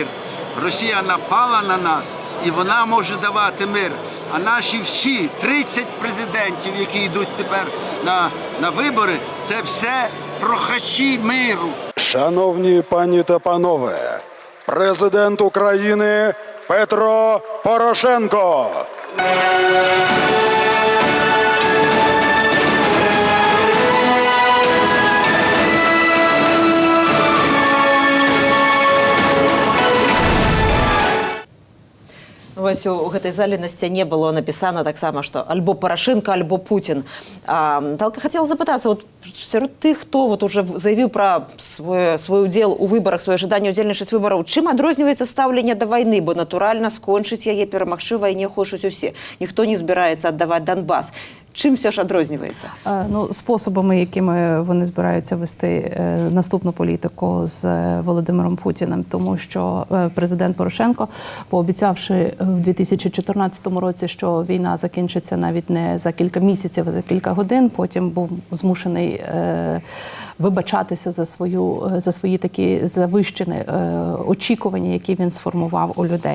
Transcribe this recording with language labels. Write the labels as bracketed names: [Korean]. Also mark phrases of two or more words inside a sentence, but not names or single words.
[Ukrainian] Росія напала на нас, і вона може давати мир. А наші всі 30 президентів, які йдуть тепер на вибори, це все прохачі миру. Шановні пані та панове, президент України Петро Порошенко. [Belarusian] Вось у гэтай зале на сцяне было напісана таксама, што альбо Парашенко, альбо Путін. Талка хацела запытацца, вот сярод тых, хто вот уже заявіў пра свой удзел у выбарах, сваё жаданне удзельнічаць выбараў, чым адрозніваецца стаўленне да вайны, бо натуральна скончыць яе, перамагчы вайне хочуць усе. Ніхто не збіраецца аддаваць Донбас. [Ukrainian] Чим все ж відрізняється? Способами, якими вони збираються вести наступну політику з Володимиром Путіним. Тому що президент Порошенко, пообіцявши в 2014 році, що війна закінчиться навіть не за кілька місяців, а за кілька годин, потім був змушений вибачатися за свої такі завищені очікування, які він сформував у людей.